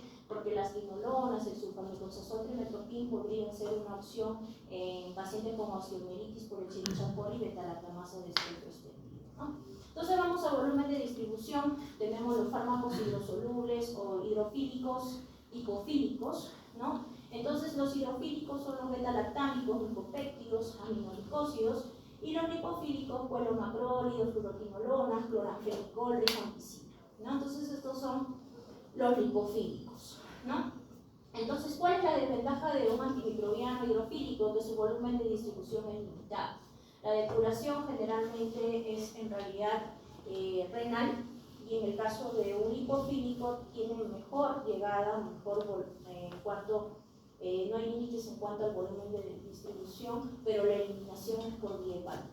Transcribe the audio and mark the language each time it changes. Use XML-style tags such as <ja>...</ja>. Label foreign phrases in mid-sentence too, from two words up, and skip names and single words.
<es>Porque las quinolonas, el sulfamethoxazol trimethoprim podrían ser una opción en pacientes con osteomielitis por Escherichia coli y beta-lactamasa de espectro extendido, ¿no? Entonces vamos a volumen de distribución, tenemos los fármacos hidrosolubles o hidrofílicos, hipofílicos, ¿no? Entonces los hidrofílicos son los beta-lactámicos, lipopéptidos, aminoglicósidos, y los lipofílicos, pues los macrólidos, fluoroquinolonas, cloranfenicol, rifampicina, ¿no? Entonces estos son los lipofílicos, ¿no? Entonces, ¿cuál es la desventaja de un antimicrobiano hidrofílico? Que su volumen de distribución es limitado. La depuración generalmente es en realidad renal, y en el caso de un lipofílico tiene mejor llegada, mejor en cuanto no hay límites en cuanto al volumen de distribución, pero la eliminación es por vía hepática.</es>